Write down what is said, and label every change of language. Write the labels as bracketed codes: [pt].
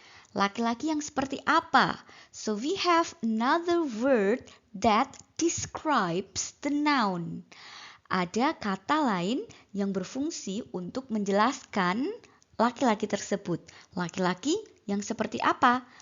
[id] Laki-laki yang seperti apa? [en] So we have another word that describes the noun. [id] Ada kata lain yang berfungsi untuk menjelaskan laki-laki tersebut. Laki-laki yang seperti apa?